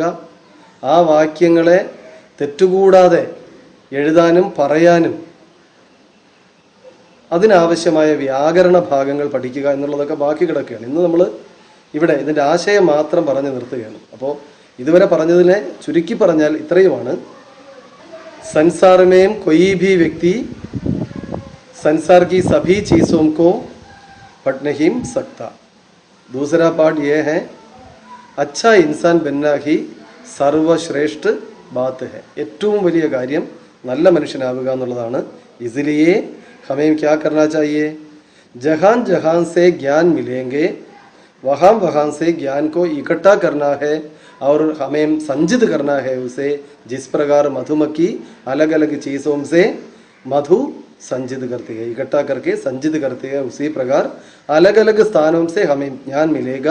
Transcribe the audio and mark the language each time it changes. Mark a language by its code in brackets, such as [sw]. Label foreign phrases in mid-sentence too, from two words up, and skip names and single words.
[ml] ആ വാക്യങ്ങളെ തെറ്റുകൂടാതെ എഴുതാനും പറയാനും അതിനാവശ്യമായ വ്യാകരണ ഭാഗങ്ങൾ പഠിക്കുക എന്നുള്ളതൊക്കെ ബാക്കി കിടക്കുകയാണ്. ഇന്ന് നമ്മൾ ഇവിടെ ഇതിൻ്റെ ആശയം മാത്രം പറഞ്ഞു നിർത്തുകയാണ്. അപ്പോൾ ഇതുവരെ പറഞ്ഞതിനെ ചുരുക്കി പറഞ്ഞാൽ ഇത്രയുമാണ്. [hi] संसार में कोई भी व्यक्ति संसार की सभी चीज़ों को पढ़ नहीं सकता. दूसरा पार्ट ये है, अच्छा इंसान बनना ही सर्वश्रेष्ठ बात है. [ml] ഏറ്റവും വലിയ കാര്യം നല്ല മനുഷ്യനാവുക എന്നുള്ളതാണ്. [hi] इसलिए हमें क्या करना चाहिए? जहाँ जहाँ से ज्ञान मिलेंगे वहाँ वहाँ से ज्ञान को इकट्ठा करना है और हमें संचित करना है उसे. जिस प्रकार मधुमक्खी अलग अलग चीज़ों से मधु संचित करती है, इकट्ठा करके संचित करती है, उसी प्रकार अलग अलग स्थानों से हमें ज्ञान मिलेगा.